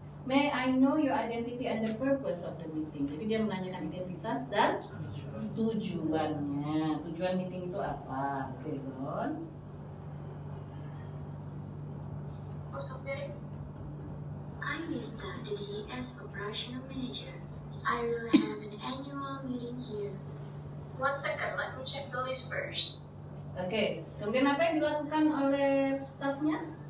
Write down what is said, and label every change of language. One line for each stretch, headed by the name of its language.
English: May I know your identity and the purpose of the meeting.
Indonesian: Jadi dia menanyakan identitas dan tujuannya. Tujuan meeting itu apa? Oke, Don.
English: Purpose of meeting? I'm Mifta, the DEF's operational manager. I will have an annual meeting here. 1 second, let me check the list first.
Indonesian: Oke, kemudian apa yang dilakukan oleh staffnya?